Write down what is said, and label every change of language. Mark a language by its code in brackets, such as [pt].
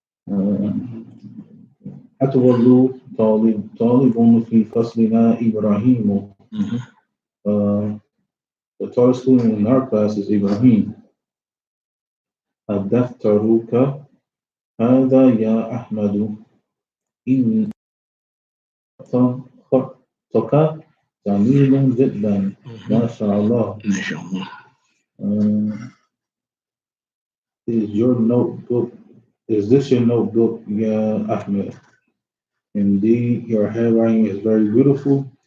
[ar] Uh, أطول طالب في فصلنا إبراهيم. Hmm. [en] Uh, the tallest student in our class is Ibrahim. [ar] الدفترك هذا يا أحمد إن خطك جميل جدا Hmm. ما شاء الله. Mashallah. [en] Uh, is your notebook is this your notebook, Ya Ahmed? Indeed, your handwriting is very beautiful.